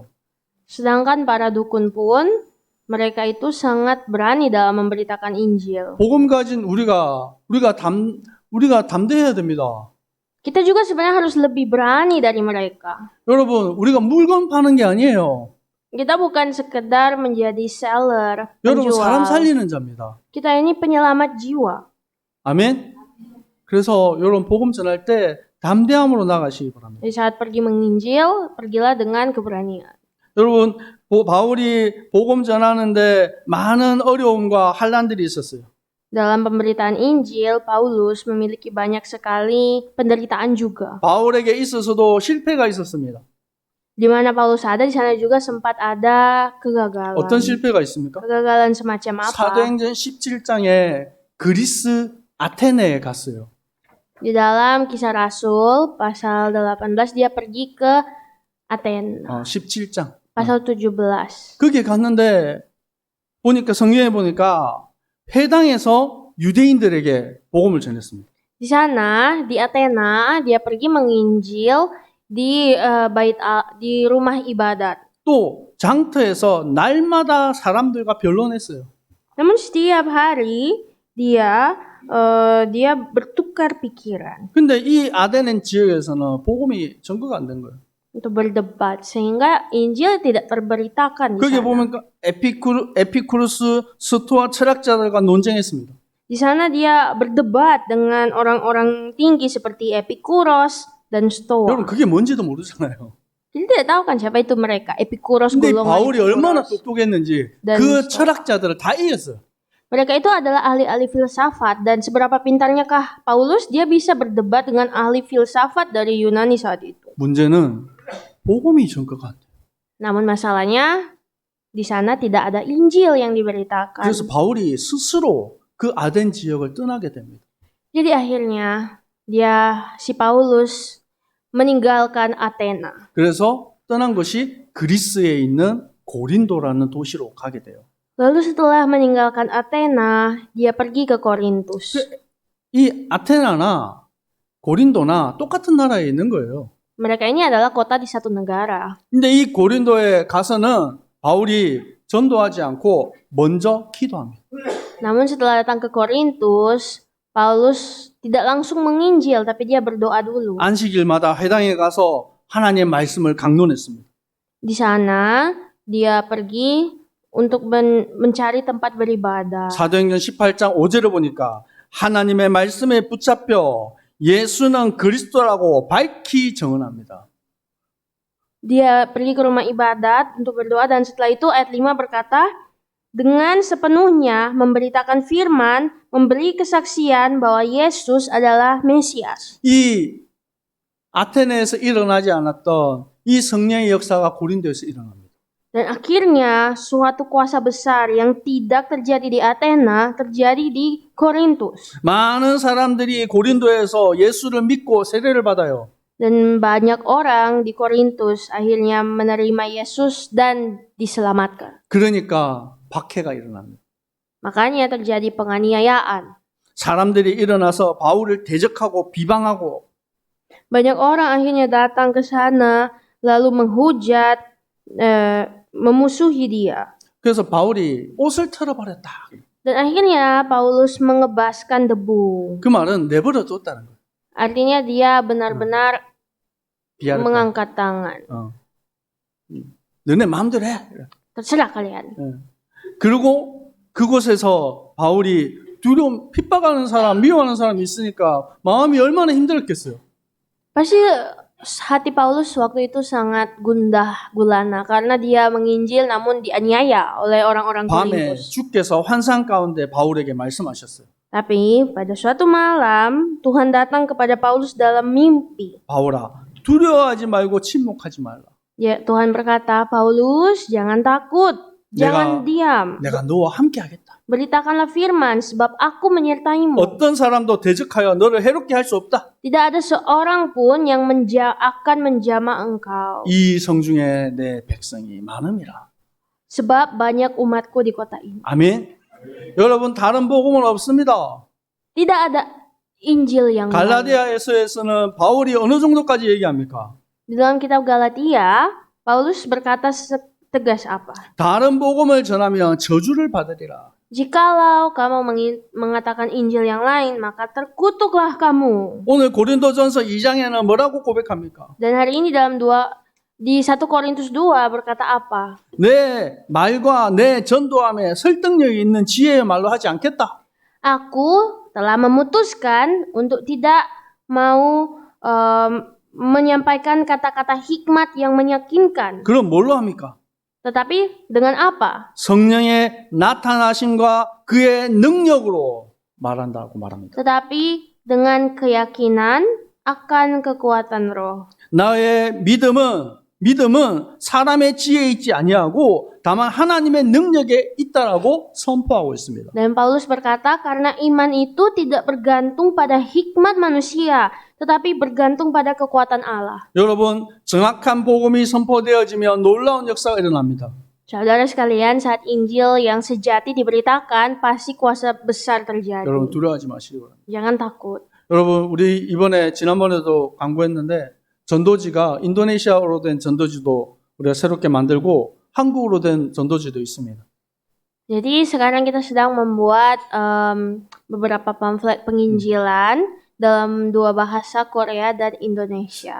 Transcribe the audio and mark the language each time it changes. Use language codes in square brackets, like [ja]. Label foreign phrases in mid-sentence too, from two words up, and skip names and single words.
[id] Sedangkan para dukun pun, mereka itu sangat berani dalam memberitakan Injil. [ko] 복음 가진 우리가 담대해야 됩니다. [id] Kita juga sebenarnya harus lebih berani dari mereka. [ko] 여러분, 우리가 물건 파는 게 아니에요. [id] Kita bukan sekedar menjadi seller, [ko] 여러분, 사람 [id] penjual. [ko] 살리는 자입니다. [id] Kita ini penyelamat jiwa. [ko] 아멘. 그래서 여러분 복음 전할 때 담대함으로 나가시기 바랍니다. [id] Jadi saat pergi menginjil, pergilah dengan keberanian. [ko] 여러분 바울이 복음 전하는데 많은 어려움과 환난들이 있었어요. [id] Dalam pemberitaan Injil, Paulus memiliki banyak sekali penderitaan juga. [ko] 바울에게 있어서도 실패가 있었습니다. [id] Di mana Paulus ada, di sana juga sempat ada kegagalan. [ko] 어떤 실패가 있습니까? [id] Kegagalan semacam apa? [ko] 사도행전 17장에 그리스 아테네에 갔어요. [id] Di dalam Kisah Rasul pasal 18 dia pergi ke Athena. [ko] 17장. [id] Pasal 17. [ko] 거기에 갔는데 보니까 성경에 보니까 회당에서 유대인들에게 복음을 전했습니다. [id] Di sana, di Athena, dia pergi menginjil di di rumah ibadat. [ko] 또 장터에서 날마다 사람들과 변론했어요. [id] Namun setiap hari dia bertukar pikiran [ko] 근데 이 아데넨 지역에서는 복음이 전거가 안 된 거예요. [id] untuk berdebat sehingga Injil tidak terberitakan di [ko] 거기에 [id] sana. [ko] 보면 에피쿠루스 스토아 철학자들과 논쟁했습니다. [id] Di sana dia berdebat dengan orang-orang tinggi seperti Epikuros dan Stoa. [ko] 여러분 그게 뭔지도 모르잖아요. [id] Jadi tidak tahu kan siapa itu mereka? Epikuros, [ko] 근데 [id] golongan [ko] 바울이 얼마나 [id] Epikuros. [ko] 똑똑했는지 [id] Dan [ko] 그 [id] Stoa. [ko] 철학자들을 다 이겼어요. [id] Mereka itu adalah ahli-ahli filsafat dan seberapa pintarnyakah Paulus dia bisa berdebat dengan ahli filsafat dari Yunani saat itu. [ko] 문제는 복음이 전거가 안 돼요. [id] Namun masalahnya di sana tidak ada Injil yang diberitakan. [ko] 그래서 바울이 스스로 그 아덴 지역을 떠나게 됩니다. [id] Jadi akhirnya si Paulus meninggalkan Athena. [ko] 그래서 떠난 것이 그리스에 있는 고린도라는 도시로 가게 돼요. [id] Lalu setelah meninggalkan Athena, dia pergi ke Korintus. [ko] 이 아테나나 고린도나 똑같은 나라에 있는 거예요. [id] Mereka ini adalah kota di satu negara. [ko] 근데 이 고린도에 가서는 바울이 전도하지 않고 먼저 기도합니다. [id] Namun setelah datang ke Korintus, Paulus tidak langsung menginjil, tapi dia berdoa dulu. [ko] 안식일마다 회당에 가서 하나님의 말씀을 강론했습니다. [id] Di sana, dia pergi untuk mencari tempat beribadah. [ko] 사도행전 18장 5절을 보니까 하나님의 말씀에 붙잡혀 예수는 그리스도라고 밝히 증언합니다. [id] Dia pergi ke rumah ibadat untuk berdoa dan setelah itu ayat 5 berkata, dengan sepenuhnya memberitakan firman, memberi kesaksian bahwa Yesus adalah Mesias. [ko] 이 아테네에서 일어나지 않았던 이 성령의 역사가 고린도에서 일어납니다. [id] Dan akhirnya suatu kuasa besar yang tidak terjadi di Athena terjadi di Korintus. [ko] 많은 사람들이 고린도에서 예수를 믿고 세례를 받아요. [id] Dan banyak orang di Korintus akhirnya menerima Yesus dan diselamatkan. [ko] 그러니까 박해가 일어납니다. [id] Makanya terjadi penganiayaan. [ko] 사람들이 일어나서 바울을 대적하고 비방하고 [id] Banyak orang akhirnya datang ke sana lalu menghujat, memusuhi dia. [ko] 그래서 바울이 옷을 털어버렸다. [id] Dan akhirnya Paulus mengebaskan debu. [ko] 그 말은 내버려 뒀다는 거예요. [id] Artinya dia benar-benar [ko] 비하를 [id] mengangkat tangan. [ko] 너네 마음대로 해. [id] Terserah kalian. [ko] 그리고 그곳에서 바울이 두려움, 핍박하는 사람, 미워하는 사람이 있으니까 마음이 얼마나 힘들었겠어요. [id] Pasti hati Paulus waktu itu sangat gundah gulana karena dia menginjil namun dianiaya oleh orang-orang [ko] 밤에 [id] Korintus. [ko] 주께서 환상 가운데 바울에게 말씀하셨어요. [id] Tapi pada suatu malam Tuhan datang kepada Paulus dalam mimpi. [ko] 바울아, 두려워하지 말고 침묵하지 말라. [id] Ya, Tuhan berkata, Paulus jangan takut, jangan diam. [ko] 내가 너와 함께 하겠다. [id] Beritakanlah firman sebab aku menyertaimu. [ko] 어떤 사람도 대적하여 너를 해롭게 할 수 없다. [id] Tidak ada seorang pun yang akan menjamah engkau. [ko] 이 성중에 내 백성이 많음이라. [id] Sebab banyak umatku di kota ini. [ko] 아멘. 여러분 다른 복음은 없습니다. [id] Tidak ada Injil yang lain. [ko] 갈라디아에서는 바울이 어느 정도까지 얘기합니까? [id] Di dalam kitab Galatia, Paulus berkata tegas apa? [ko] 다른 복음을 전하면 저주를 받으리라. [id] Jikalau kamu mengatakan Injil yang lain, maka terkutuklah kamu. [ko] 오늘 고린도전서 2장에는 뭐라고 고백합니까? [id] Dan hari ini di 1 Korintus 2 berkata apa? [ko] 내 말과 내 전도함에 설득력이 있는 지혜의 말로 하지 않겠다. [id] Aku telah memutuskan untuk tidak mau menyampaikan kata-kata hikmat yang meyakinkan. [ko] 그럼 뭘로 합니까? [id] Tetapi dengan apa? [ko] 성령의 나타나심과 그의 능력으로 말한다고 말합니다. [id] Tetapi dengan keyakinan akan kekuatan roh. [ko] 나의 믿음은 사람의 지혜에 있지 아니하고 다만 하나님의 능력에 있다라고 선포하고 있습니다. [id] Dan Paulus berkata karena iman itu tidak bergantung pada hikmat manusia, tetapi bergantung pada kekuatan Allah. [ko] 여러분, 정확한 복음이 선포되어지면 놀라운 역사가 일어납니다. [id] Saudara sekalian, saat Injil yang sejati diberitakan, pasti kuasa besar terjadi. [ko] 여러분 두려워하지 마시기 바랍니다. [id] Jangan takut. [ko] 여러분, 우리 지난번에도 광고했는데 전도지가 인도네시아어로 된 전도지도 우리가 새롭게 만들고 한국어로 된 전도지도 있습니다. [id] Jadi sekarang kita sedang membuat beberapa pamflet penginjilan dalam dua bahasa Korea dan Indonesia.